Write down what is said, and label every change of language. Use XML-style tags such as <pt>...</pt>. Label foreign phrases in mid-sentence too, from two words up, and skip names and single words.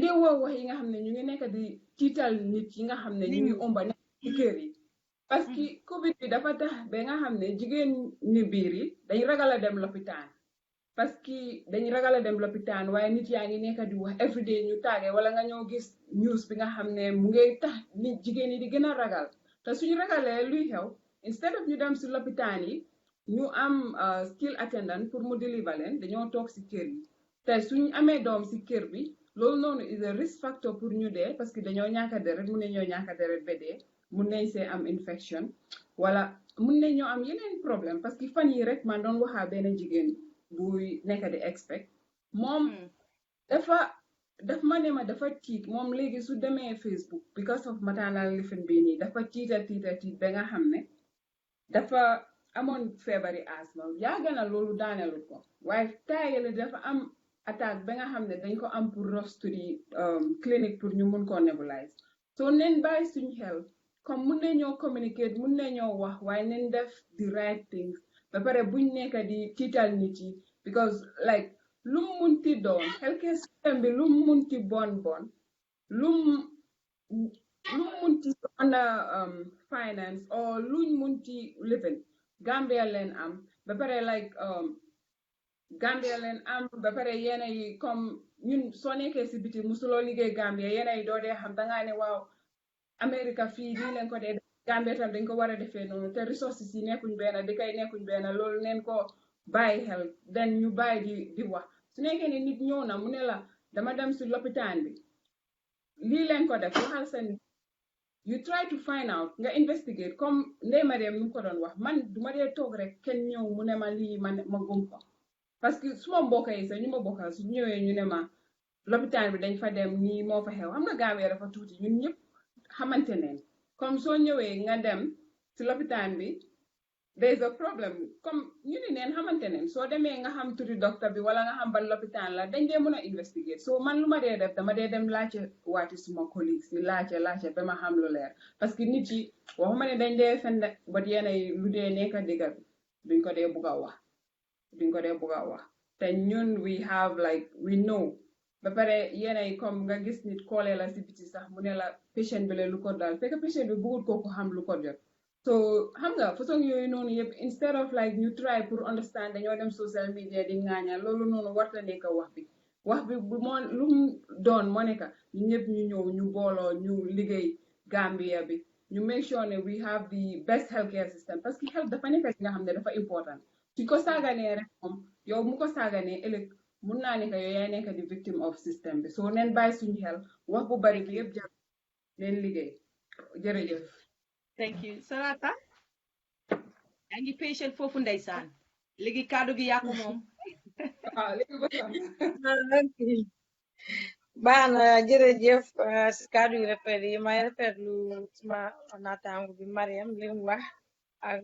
<wo>dee wax yi nga xam ne ñu ngi nekk di tiital nit yi nga xam ne ñu ngi omba nekk ci kër yi</wo> <fr>parce que</fr> <wo>covid bi dafa tax ba nga xam ne jigéen ni biir yi dañ ragal a dem lopitaan</wo> <fr>parce que</fr> <wo>dañ ragal a dem lopitaan waaye nit yaa ngi nekk di wax everyday ñu tàggee wala nga ñëw gis news bi nga xam ne mu ngay tax nit jigéen yi di gën a ragal te suñu ragalee luy xew</wo> <en>instead of</en> <wo>ñu dem si lopitaan yi ñu am</wo> <en>skill attendant</en> <wo>pour mu deliver leen dañoo toog si kër yi te suñu amee doom si kër bi loolu noonu</wo> <en>is a risk factor</en> <wo>pour ñu dee</wo> <fr>parce que</fr> <wo>dañoo ñàkk deret mun nañoo ñàkk deret ba dee mun nañ see am infection wala mun nañoo am yeneen</wo> <fr>problème parce que</fr> <wo>fan yi rek man doon waxaa benn jigéen buy nekk di expect moom daf ma ne ma dafa tiit moom léegi su demee Facebook</wo> <en>because of maternal</en> <wo>lifin bii nii dafa tiit ba nga xam ne dafa amoon feebari asthma yàgg na loolu daanelut ko waaye taayale dafa am attaque ba nga xam ne dañ ko am pour</wo> <en>rush to the clinic</en> <wo>pour ñu mun koo nebulize so nen bàyyi suñ xel comme mun nañoo communicate mun nañoo wax waaye nen def</wo> <en>the right things</en> <wo>ba pare buñ nekk di tiital nit yi</wo> <en>because like</en> <wo>lu mu munti doon</wo> <en>healthcare system</en> <wo>bi lu mu munti bon lu mu munti</wo> <en>under finance</en> <wo>or luñ munti living Gambia leen am ba pare like Gambia leen am ba pare yéena yi comme ñun soo nekkee si biti musuloo liggéey Gambia yéena yi doo dee xam dangaa ne waaw America fii nii leen ko dee Gambia tam dañ ko war a defee noonu te resources yi nekkuñ benn di kay nekkuñ benn loolu neen ko bàyyi xel den ñu bàyyi di wax su nekkee ne nit ñëw na mu ne la dama dem si lopitaan bi lii leen ko def waxal seen</wo> <en>you try to find out</en> <wo>nga investigate comme Ndeye Mariam nu ko doon wax man duma dee toog rek kenn ñëw mu ne ma lii ma gum ko</wo> <fr>parce que</fr> <wo>suma mbokk yi sax ñu ma bokkal su ñëwee ñu ne ma lopitaan bi dañ fa dem nii moo fa xew xam nga Gambia dafa tuuti ñun ñëpp xamante neen comme soo ñëwee nga dem si lopitaan bi</wo> <en>there is a problem</en> <wo>comme ñu ni neen xamante neen soo demee nga xam turi docteur bi wala nga xam ban lopitaan la dañ dee mën a investigate so man lu ma dee def dama dee dem laajte waati suma collègues yi laajte ba ma xam lu leer</wo> <fr>parce que</fr> <wo>nit yi waxuma ne dañ dee fen bot yeenay lu dee nekk digga bi duñ ko dee bugg a wax te ñun</wo> <en>we have like we know</en> <wo>ba pare yeneen comme nga gis nit koolee la si biti sax mu ne la patient bi la lu ko dal fekk patient bi bëggut kooku xam lu ko jot so xam nga façon yooyu noonu yëpp</wo> <en>instead of like</en> <wo>ñu try pour understand dañoo dem social media di ŋaañal loolu noonu warta nekk wax bi bu moo lu mu doon moo nekk ñu ñëpp ñu ñëw ñu booloo ñu liggéey Gambia bi ñu</wo> <en>make sure</en> <wo>ne</wo> <en>we have the best healthcare system</en> <fr>parce que</fr> <wo>health dafa nekk ci nga xam ne dafa important suñ ko saaganee rek moom yow mu ko saaganee ëllëg mun naa nekk yow yaay nekk di</wo> <en>victim of</en> <wo>system bi so neen bàyyi suñu xel wax bu bari bi yëpp jar neen liggéey jërëjëf.</wo> <en>thank you</en> <wo>Sarata yaa ngi patient foofu ndeysaan léegi kaddu gi yaa ko moom. baax na jërëjëf si kaddu yu rafet yi may rafetlu suma naataango bi Mariam li mu wax ak</wo>